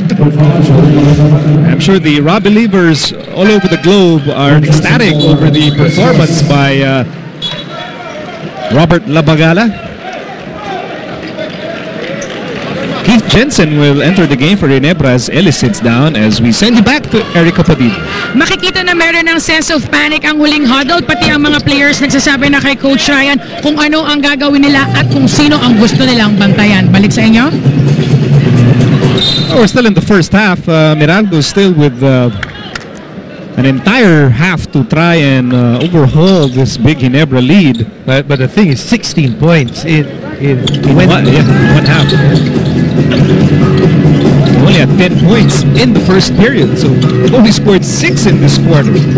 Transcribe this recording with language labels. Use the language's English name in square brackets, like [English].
[English] I'm sure the Rob believers all over the globe are ecstatic over the performance by Robert Labagala. Keith Jensen will enter the game for Ginebra as Ellis sits down as we send you back to Erica Padilla. [Filipino] Makikita na meron ng sense of panic ang huling huddle, pati ang mga players nagsasabi na kay Coach Ryan kung ano ang gagawin nila at kung sino ang gusto nilang bantayan. Balik sa inyo. [English] We're still in the first half. Meralco is still with an entire half to try and overhaul this big Ginebra lead. But the thing is, 16 points in one half. Only had 10 points in the first period, so only scored 6 in this quarter.